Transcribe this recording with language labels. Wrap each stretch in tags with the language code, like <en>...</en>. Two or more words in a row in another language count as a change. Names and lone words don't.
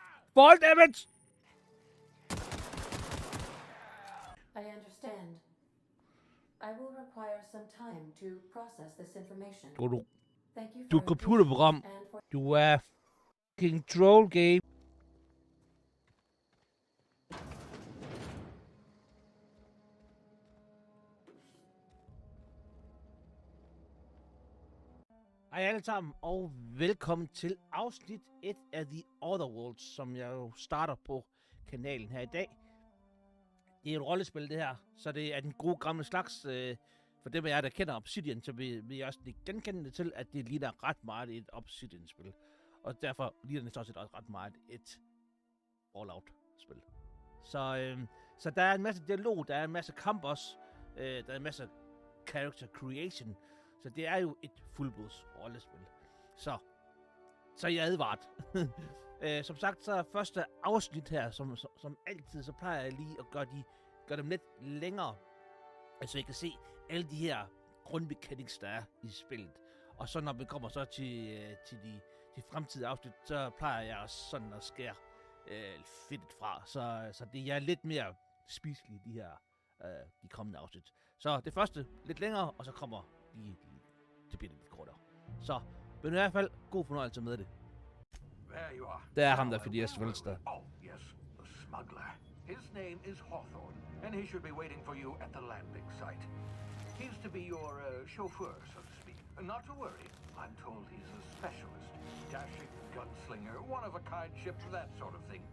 <en>Fall damage! I understand. I will require some time to process this information. Thank you</en> <da>Du</da> <en>for</en> <da>er et</da> <en>your</en> <da>computerprogram.</da> <en>patience and for...</en> <da>Du er</da> <en>fucking troll game.</en> <da>Hej alle sammen, og velkommen til afsnit 1 af The Otherworlds, som jeg jo starter på kanalen her i dag. Det er et rollespil det her, så det er den gode gamle slags. For dem af jer, der kender Obsidian, så vil jeg også genkende det til, at det ligner ret meget et Obsidian-spil. Og derfor ligner det også ret meget et Fallout-spil. Så der er en masse dialog, der er en masse kamp også, der er en masse</da> <en>character creation.</en> <da>Så det er jo et fuldblods rollespil. Så jeg er advaret. Som sagt, så er første afsnit her, som altid, så plejer jeg lige at gøre dem lidt længere. Så I kan se alle de her grundmechanics, der er i spillet. Og så når vi kommer så til de fremtidige afsnit, så plejer jeg også sådan at skære fedtet fra. Så det er lidt mere spiselige, de kommende afsnit. Så det første lidt længere, og så kommer det bliver lidt kortere. Så, men i hvert fald, god fornøjelse med det.</da> <en>There you are.</en> <da>Der er ham, der er Phidias Velsted.</da> <en>Oh, yes, the smuggler. His name is Hawthorne, and he should be waiting for you at the landing site. He's to be your chauffeur, so to speak. Not to worry, I'm told he's a specialist. Dashing gunslinger, one-of-a-kind ship, that sort of thing.</en>